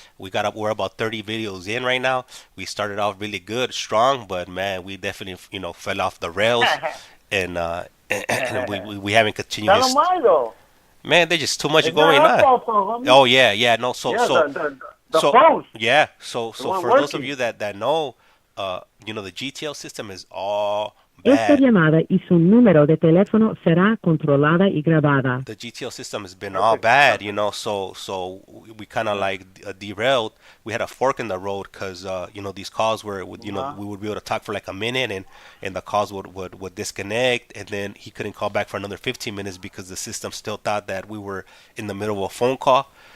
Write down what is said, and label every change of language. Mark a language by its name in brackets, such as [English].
[English] We're about 30 videos in right now. We started off really good, strong, but man, we definitely fell off the rails, and we haven't continued. Tell them why though. Man, there's just too much going on. Oh yeah, no. So phone. Yeah, so for those of you that know, the GTL system is all [Spanish] Esta [English] bad. [Spanish] llamada y su número de teléfono será controlada y grabada. [English] The GTL system has been all bad, so we kind of like derailed. We had a fork in the road because these calls we would be able to talk for like a minute, and the calls would disconnect, and then he couldn't call back for another 15 minutes because the system still thought that we were in the middle of a phone call.